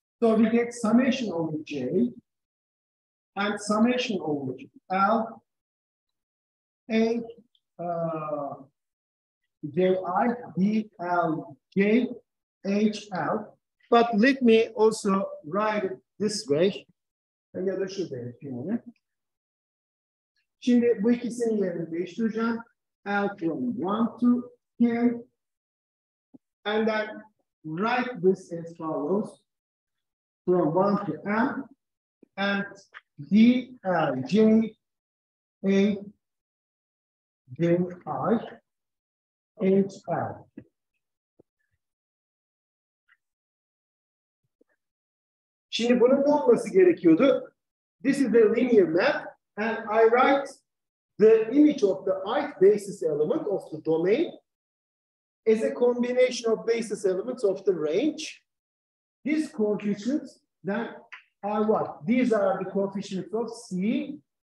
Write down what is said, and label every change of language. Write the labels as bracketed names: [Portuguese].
[English] So we get summation over J and summation over L, A, J, I, B, L, J, H, L. But let me also write it this way. [Turkish] Ya da şurada yapayım. Şimdi bu ikisinin yerini değiştireceğim. [English] L from 1 to K. And then write this as follows. From 1 to M. And D, L, J, A, J, I, H, L. [Turkish] Şimdi bunun ne olması gerekiyordu? [English] This is the linear map, and I write the image of the ith basis element of the domain as a combination of basis elements of the range. These coefficients, then are what? These are the coefficients of C.